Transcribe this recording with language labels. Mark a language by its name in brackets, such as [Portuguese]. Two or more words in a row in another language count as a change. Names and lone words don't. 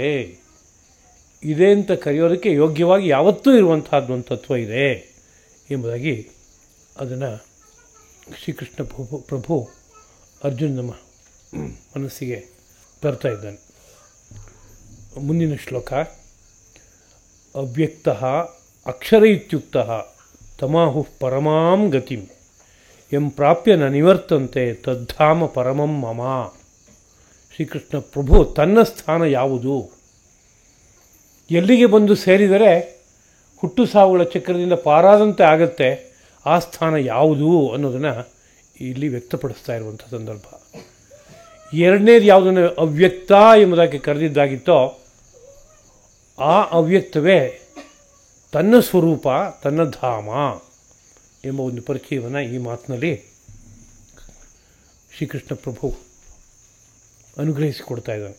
[Kannada] ಇದೆ ಅಂತ ಕರೆಯೋದಕ್ಕೆ ಯೋಗ್ಯವಾಗಿ ಯಾವತ್ತೂ ಇರುವಂತಹದ್ದು ಒಂದು ತತ್ವ ಇದೆ ಎಂಬುದಾಗಿ ಅದನ್ನು ಶ್ರೀಕೃಷ್ಣ ಪ್ರಭು ಅರ್ಜುನ ಮನಸ್ಸಿಗೆ ತರ್ತಾ ಇದ್ದಾನೆ. ಮುಂದಿನ ಶ್ಲೋಕ. [Sanskrit] ಅವ್ಯಕ್ತಃ ಅಕ್ಷರ ಇತ್ಯುಕ್ತಃ ತಮಾಹು ಪರಮಾಂ ಗತಿಂ ಎಂ ಪ್ರಾಪ್ಯ ನ ನಿವರ್ತಂತೆ ತದ್ಧಾಮ ಪರಮಂ ಮಮ. [Kannada] ಶ್ರೀಕೃಷ್ಣ ಪ್ರಭು ತನ್ನ ಸ್ಥಾನ ಯಾವುದು, ಎಲ್ಲಿಗೆ ಬಂದು ಸೇರಿದರೆ ಹುಟ್ಟು ಸಾವುಗಳ ಚಕ್ರದಿಂದ ಪಾರಾದಂತೆ ಆಗತ್ತೆ, ಆ ಸ್ಥಾನ ಯಾವುದು ಅನ್ನೋದನ್ನು ಇಲ್ಲಿ ವ್ಯಕ್ತಪಡಿಸ್ತಾ ಇರುವಂಥ ಸಂದರ್ಭ. ಎರಡನೇದು ಯಾವುದನ್ನು ಅವ್ಯಕ್ತ ಎಂಬುದಾಗಿ ಕರೆದಿದ್ದಾಗಿತ್ತೋ ಆ ಅವ್ಯಕ್ತವೇ ತನ್ನ ಸ್ವರೂಪ, ತನ್ನ ಧಾಮ ಎಂಬ ಒಂದು ಪರಿಚಯವನ್ನು ಈ ಮಾತಿನಲ್ಲಿ ಶ್ರೀಕೃಷ್ಣ ಪ್ರಭು ಅನುಗ್ರಹಿಸಿಕೊಡ್ತಾ ಇದ್ದಾನೆ.